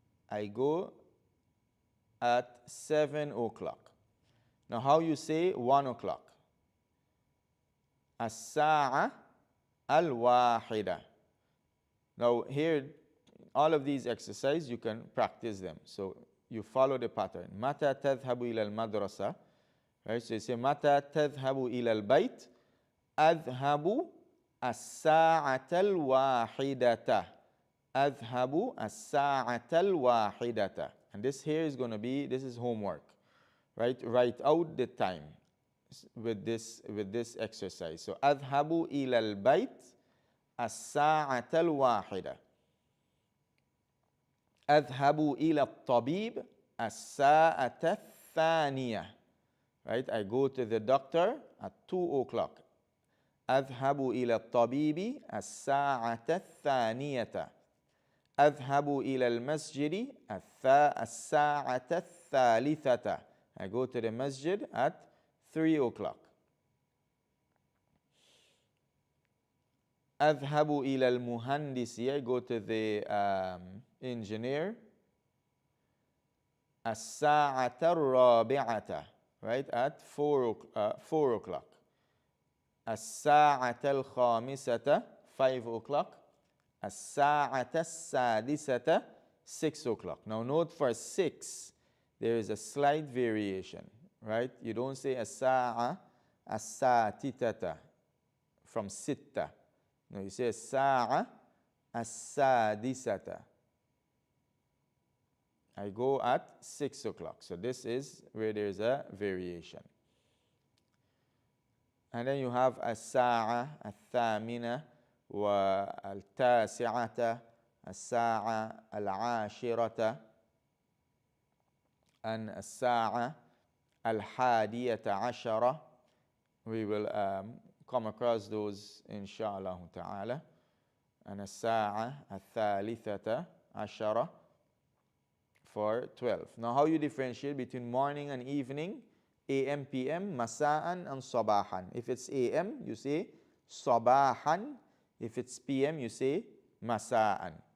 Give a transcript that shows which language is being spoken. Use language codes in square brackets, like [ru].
[en] I go at 7 o'clock. Now how you say 1 o'clock? [ar] الساعة الواحدة. [en] Now here, all of these exercises, you can practice them. So you follow the pattern. [ar] متى تذهب إلى المدرسة? [en] Right? So you say [ar] متى تذهب إلى البيت؟ أذهب الساعة الواحدة. أذهب الساعة الواحدة. [en] And this here is going to be, this is homework. Right? Write out the time with this exercise. [ar] So أذهب إلى البيت الساعة الواحدة. أذهب إلى الطبيب الساعة الثانية. [en] Right? I go to the doctor at 2 o'clock. [ar] أذهب إلى الطبيب الساعة الثانية. أذهب إلى المسجد الساعة الثالثة. [en] I go to the masjid at 3 o'clock. [ar] أذهب إلى المهندس. [en] I go to the engineer [ar] الساعة الرابعة. [en] Right? At 4 o'clock. [ar] الساعة الخامسة [en] 5 o'clock. [ar] الساعة السادسة [en] 6 o'clock. Now note for 6, there is a slight variation, right? You don't say [ar] الساعة الساتتة [en] from ستة. No, you say [ar] الساعة السادسة. [en] I go at 6 o'clock. So this is where there is a variation. And then you have [ar] الساعة الثامنة والتاسعة الساعة العاشرة [en] and [ar] الساعة الحادية عشرة. [en] We will come across those inshallah ta'ala. And [ar] الساعة الثالثة عشرة [en] for 12. Now how you differentiate between morning and evening? AM, PM, masa'an and sabahan. If it's AM, you say sabahan. If it's PM, you say masa'an.